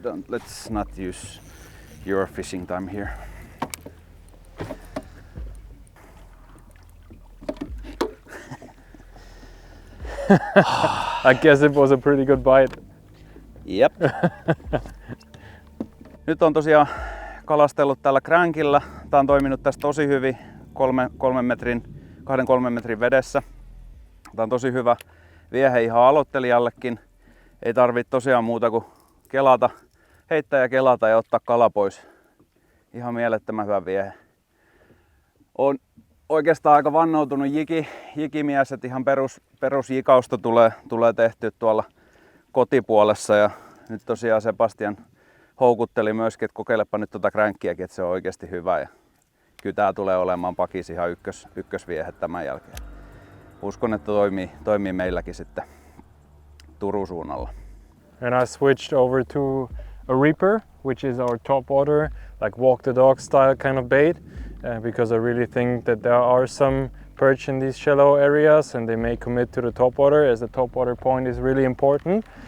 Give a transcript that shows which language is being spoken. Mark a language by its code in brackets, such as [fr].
[en] Let's not use your fishing time here. I guess it was a pretty good bite. Jep. [fi] Nyt on tosiaan kalastellut tällä crankilla. Tää on toiminut tässä tosi hyvin 2-3 metrin vedessä. Tää on tosi hyvä viehe ihan aloittelijallekin. Ei tarvitse tosiaan muuta kuin kelata, heittää ja kelata ja ottaa kala pois. Ihan mielettömän hyvä viehe. On oikeastaan aika vannoutunut jikimies, että ihan perusjikausta tulee tehtyä tuolla kotipuolessa. Ja nyt tosiaan Sebastian houkutteli myöskin, että kokeilepa nyt tuota crankkiäkin, että se on oikeasti hyvä. Ja kyllä tää tulee olemaan pakis ihan ykkösviehe tämän jälkeen. Uskon, että toimii meilläkin sitten Turun suunnalla. [en] And I switched over to a reaper, which is our top water, like walk the dog style kind of bait, because I really think that there are some perch in these shallow areas and they may commit to the top water, as the top water point is really important.